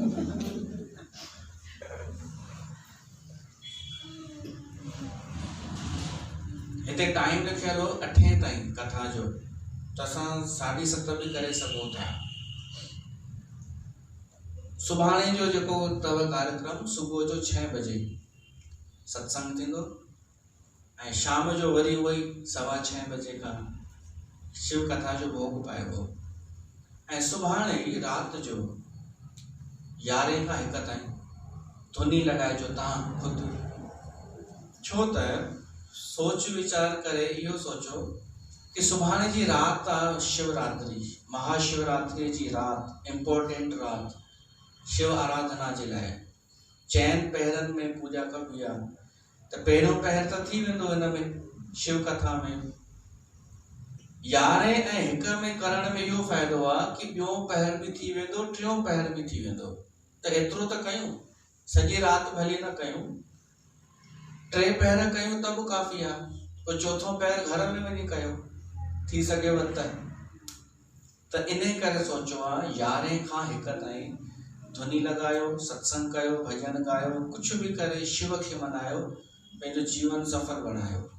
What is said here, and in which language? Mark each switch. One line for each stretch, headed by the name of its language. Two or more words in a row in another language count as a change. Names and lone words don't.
Sindhi: हिते टाइम लिखियल हो 8 ताईं कथा जो, त असां 7:30 बि करे सघूं था। सुभाणे जो जेको अथव कार्यक्रम, सुबुह जो 6 बजे सत्संग थींदो, ऐं शाम जो वरी उहो ई 6:15 बजे खां शिव कथा जो भोग पाइबो। ऐं सुभाणे राति जो 11 खां 1 ताईं धुनी लॻाइजो तव्हां ख़ुदि। छो त सोच वीचार करे इहो सोचो कि सुभाणे जी राति आहे शिवरात्रि, महाशिवरात्रि जी राति, इम्पोर्टेंट राति शिव आराधना जे लाइ। चैन पहरनि में पूजा कबी आहे, त पहिरियों पहर त थी वेंदो हिन में शिव कथा में। 11 ऐं 1 में करण में इहो फ़ाइदो आहे कि ॿियों पहर बि थी वेंदो, टियों पहर बि थी वेंदो। त एतिरो त कयूं, सॼी राति भली न कयूं, 3 पहर कयूं त बि काफ़ी आहे, पोइ 4थों पहर घर में वञी कयो, थी सघेव त इन करे सोचो आहे 11 खां 1 ताईं धुनी लॻायो, सत्संग कयो, भॼन गायो, कुझु बि करे शिव खे मनायो, पंहिंजो जीवन सफ़ल बणायो।